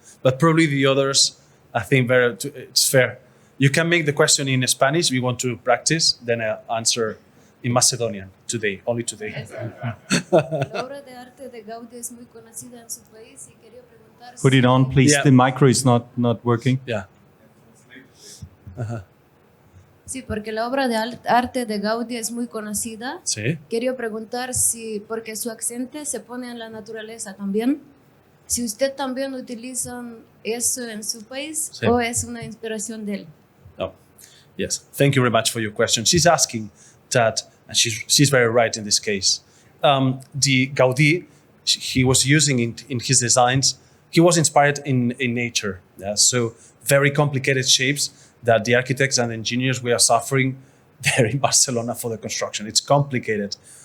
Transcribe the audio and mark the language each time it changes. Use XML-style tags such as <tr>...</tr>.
<en>But probably the others, I think it's fair. You can make the question in Spanish. We want to practice. Then I'll answer in Macedonian today, only today.</en> <es>La obra de arte de Gaudí es muy conocida en su país y quería preguntar</es> <en>Put it on, please. Yeah. The micro is not working. Yeah.</en> <es>Sí, porque la obra de arte de Gaudí es muy conocida. Sí. Quería preguntar si, porque su accente se pone en la naturaleza también, si usted también utiliza eso en su país Sí. o es una inspiración de él.</es> <en>Oh, yes. Thank you very much for your question. She's asking that, and she's very right in this case. The Gaudí, he was using in his designs, he was inspired in nature. Yeah? So very complicated shapes that the architects and engineers were suffering there in Barcelona for the construction. It's complicated.</en>